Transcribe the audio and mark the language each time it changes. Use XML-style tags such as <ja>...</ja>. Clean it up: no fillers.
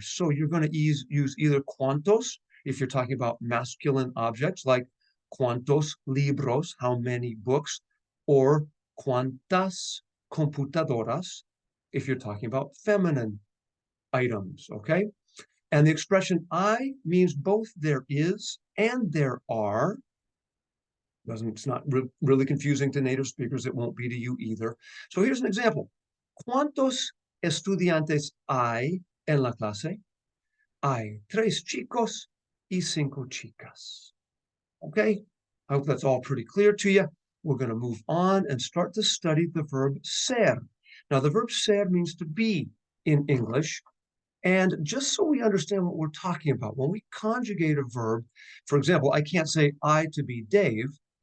<en>So you're going to use either cuantos, if you're talking about masculine objects, like</en> <es>cuantos libros,</es> <en>how many books, or</en> <es>cuantas computadoras,</es> <en>if you're talking about feminine items, okay? And the expression I means both there is and there are. It's not really confusing to native speakers. It won't be to you either. So here's an example.</en> <es>¿Cuántos estudiantes hay en la clase? Hay 3 chicos y 5 chicas.</es> <en>Okay, I hope that's all pretty clear to you. We're going to move on and start to study the verb ser. Now, the verb ser means to be in English. And just so we understand what we're talking about, when we conjugate a verb, for example, I can't say I to be Dave.</en>